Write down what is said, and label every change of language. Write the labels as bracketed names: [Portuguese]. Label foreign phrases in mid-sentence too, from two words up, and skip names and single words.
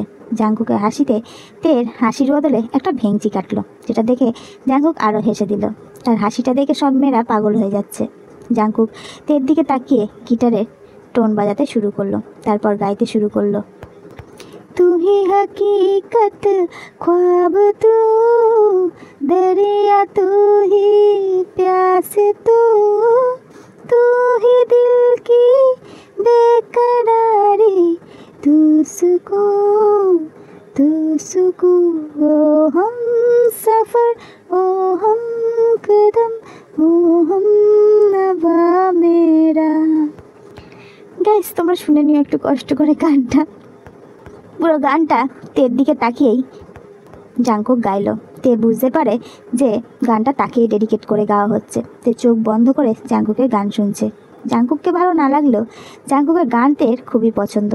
[Bangla] জাংকুকের হাসিতে তের হাসির বদলে একটা ভেঙচি কাটলো, যেটা দেখে জাংকুক আরও হেসে দিল। তার হাসিটা দেখে সব মেয়েরা পাগল হয়ে যাচ্ছে। জাংকুক তের দিকে তাকিয়ে গিটারে টোন বাজাতে শুরু করলো, তারপর গাইতে শুরু করলো, [Hindi] तू ही हकीकत ख्वाब तू दरिया तू ही प्यास तू ही दिल की बेकरारी तू सुकून ओ हम सफर ओ हम कदम ओ हम नवा मेरा। [Bangla] গাইস, তোমরা শুনে নিও একটু কষ্ট করে গানটা। পুরো গানটা তের দিকে তাকিয়েই জাংকুক গাইলো। তে বুঝতে পারে যে গানটা তাকেই ডেডিকেট করে গাওয়া হচ্ছে। তে চোখ বন্ধ করে জাংকুকের গান শুনছে। জাংকুককে ভালো না লাগলেও জাংকুকের গান তের খুবই পছন্দ।